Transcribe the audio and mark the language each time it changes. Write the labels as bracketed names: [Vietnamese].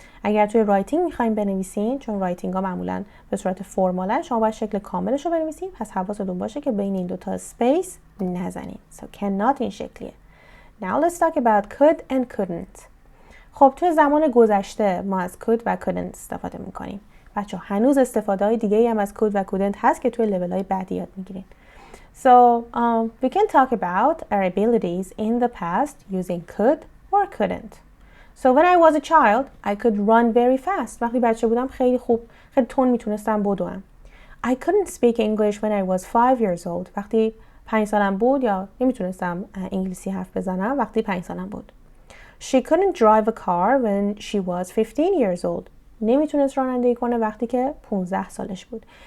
[Persian] اگر توی رایتینگ میخوایم بنویسین، چون رایتینگ ها معمولا به صورت فرمالن، شما باید شکل کاملش رو بنویسین. پس حواستون باشه که بین این دوتا اسپیس نزنین. So cannot این شکلیه. [English] Now let's talk about could and couldn't. [Persian] خب توی زمان گذشته ما از could و couldn't استفاده میکنیم. بچه هنوز استفاده های دیگه هم از could و couldn't هست که توی لیول های بعدی یاد میگیرین. [English] So we can talk about our abilities in the past using could or couldn't. So when I was a child, I could run very fast. [Persian] وقتی بچه بودم خیلی تون میتونستم بدوم. [English] I couldn't speak English when I was 5 years old. [Persian] وقتی 5 سالم بود یا نمیتونستم انگلیسی حرف بزنم وقتی 5 سالم بود. [English] She couldn't drive a car when she was 15 years old. [Persian] نمیتونست رانندگی کنه وقتی که 15 سالش بود.